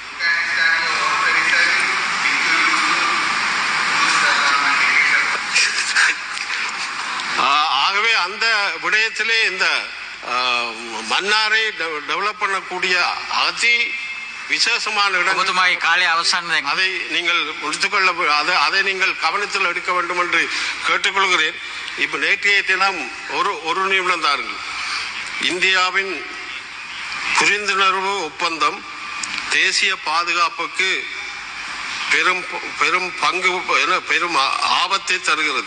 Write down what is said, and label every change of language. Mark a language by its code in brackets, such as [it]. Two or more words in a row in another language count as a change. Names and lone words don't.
[ta] ஆகவே அந்த விடயத்திலே இந்த மன்னாரை டெவலப் பண்ணக்கூடிய அதி விசேஷமான இடம். [si] ඔබතුමාගේ කාලය අවසන්. දැන් [ta] அதை நீங்கள் முடித்துக்கொள்ள, அதை நீங்கள் கவனத்தில் எடுக்க வேண்டும் என்று கேட்டுக்கொள்கிறேன். இப்ப நேற்றைய தினம் ஒரு நிமிடம் தாருங்கள். இந்தியாவின் புரிந்துணர்வு ஒப்பந்தம் தேசிய பாதுகாப்புக்கு பெரும் பங்கு பெரும் ஆபத்தை தருகிறது.